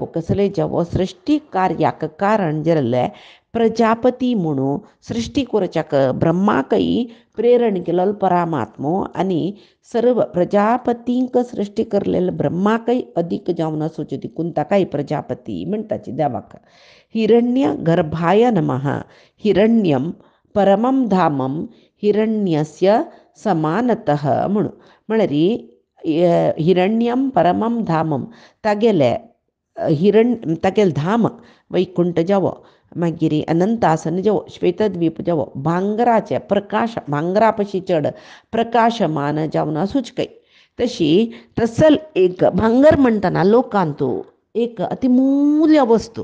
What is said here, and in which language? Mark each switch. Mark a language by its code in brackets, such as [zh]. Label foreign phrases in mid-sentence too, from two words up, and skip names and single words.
[kok] कसले जेवो सृश्टी कार्याक कारण जाल्ले प्रजापती म्हणून सृश्टी करच्याक ब्रह्माकय प्रेरण केलो परमात्मो आनी सर्व प्रजापतींक सृश्टी करलेले ब्रह्माकय अदीक जावन आसूचे देखून ताकाय प्रजापती म्हणटाची देवाक [sa] हिरण्य गर्भाय नमः हिरण्यम परमं धामम हिरण्यस्य समानतः [kok] म्हणून म्हळ्यार [sa] हिरण्यम परमं धामम [kok] तागेले तागेले धाम वैकुंठ जावो मागीर अनंतासन जावो श्वेतद्वीप जावो भांगराचे प्रकाश भांगरा पशी चड प्रकाशमान जावन आसूच काय तशी तसल एक भांगर म्हणटना लोकांतू एक अतिमूल्य वस्तू